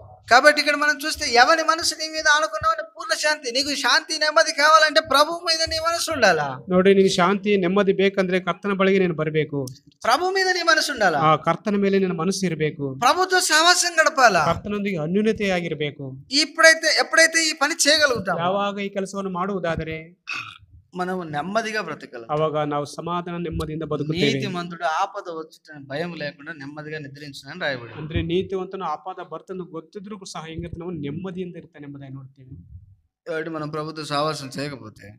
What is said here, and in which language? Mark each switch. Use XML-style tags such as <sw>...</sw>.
<te>కాబట్టి ఇక్కడ మనం చూస్తే ఎవరి మనసు నీ మీద ఆనుకున్నావని పూర్ణ శాంతి. నీకు శాంతి నెమ్మది కావాలంటే ప్రభు మీద నీ మనసు ఉండాలా.</te> <kn>ನೋಡಿ, ನಿನಗೆ ಶಾಂತಿ ನೆಮ್ಮದಿ ಬೇಕಂದ್ರೆ ಕರ್ತನ ಬಳಿಗೆ ನೀನು ಬರಬೇಕು.</kn> <te>ప్రభు మీద నీ మనసు ఉండాలా.</te> <kn>ಆ ಕರ್ತನ ಮೇಲೆ ನಿನ್ನ ಮನಸ್ಸು ಇರಬೇಕು.</kn> <te>ప్రభుతో సహవాసం గడపాలా.</te> <kn>ಕರ್ತನೊಂದಿಗೆ ಅನ್ಯೋನ್ಯತೆಯಾಗಿರಬೇಕು.</kn> <te>ఎప్పుడైతే ఈ పని చేయగలుగుతాం,</te> <kn>ಯಾವಾಗ ಈ ಕೆಲಸವನ್ನು ಮಾಡುವುದಾದರೆ</kn> <te>మనం నెమ్మదిగా బ్రతకగలం.</te> <kn>ಅವಾಗ ನಾವು ಸಮಾಧಾನ ನೆಮ್ಮದಿಯಿಂದ ಬದುಕುತ್ತೇವೆ.</kn> <te>నీతిమంతుడు ఆపద వచ్చుటని భయం లేకుండా నెమ్మదిగా నిద్రించునని రాయబడి.</te> <kn>ಅಂದ್ರೆ ನೀತಿವಂತನು ಆಪದ ಬರ್ತಂದು ಗೊತ್ತಿದ್ರು ಸಹ ಹೆಂಗಿರ್ತಾನೆ, ನಾವು ನೆಮ್ಮದಿಯಿಂದ ಇರ್ತಾನೆ ಎಂಬುದಾಗಿ ನೋಡ್ತೇವೆ.</kn> <te>కాబట్టి మనం ప్రభుత్వ సహవాసం చేయకపోతే,</te>